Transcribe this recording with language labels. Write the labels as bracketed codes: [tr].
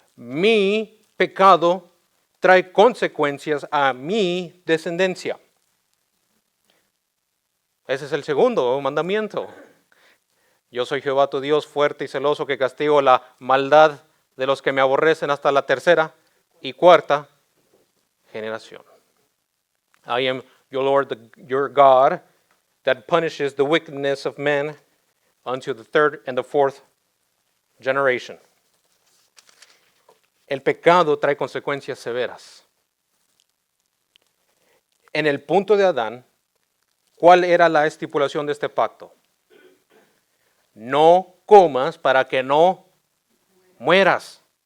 [es] Mi pecado trae consecuencias a mi descendencia. Ese es el segundo mandamiento. Yo soy Jehová tu Dios, fuerte y celoso, que castigo la maldad de los que me aborrecen hasta la tercera y cuarta generación. [en] I am your Lord, your God, that punishes the wickedness of men unto the third and the fourth generation. [es] El pecado trae consecuencias severas. En el punto de Adán, ¿cuál era la estipulación de este pacto? No comas para que no mueras.